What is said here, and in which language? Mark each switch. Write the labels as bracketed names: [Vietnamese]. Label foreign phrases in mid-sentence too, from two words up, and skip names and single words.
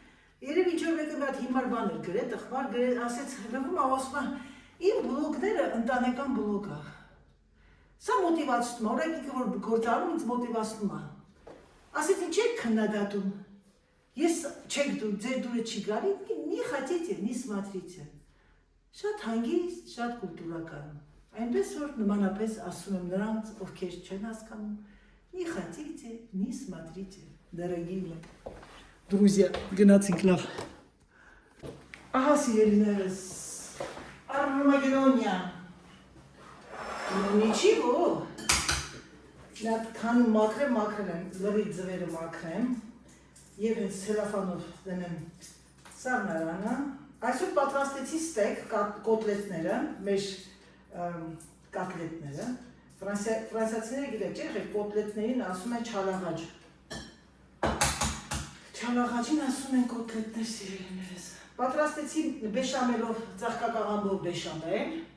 [Armenian] ինչ-որ մեկը մի հատ հիմար բան էր գրել, տխմար գրել, ասեց լվում ասում Իմ բլոգները ընտանեկան բլոգ է։ Սա մոտիվացնում է, օրենքը որ գործանում ինձ մոտիվացնում է։ Ասեցին չեք քննադատում։ Ես չեք դու, ձեր դուրը չի գալի, [Russian] не хотите, не смотрите։ [Armenian] Շատ հանգիստ, շատ կուլտուրական։ Այնպես որ նմանապես ասում եմ նրանց, ովքեր չեն հասկանում, [Russian] не хотите, не смотрите, дорогие мои друзья, [Armenian] գնացինք լավ։ Ահա սիրելիներս, Armageddon-յա։ Նիչիվո։ Նա քան մաքրեմ, լրի ձվերը մաքրեմ եւ հենց սելոֆանով դնեմ սառնարանը։ Այսօր պատրաստեցի ստեյք կոտլետները, մեր կոտլետները։ Ֆրանսիացիները գիտեք, չէ՞, կոտլետներին ասում են չալաղաջ։ Չալաղաջին ասում են կոտլետներ սիրելիներս։ Պատրաստեցի բեշամելով, ծաղկակաղամբով բեշամել,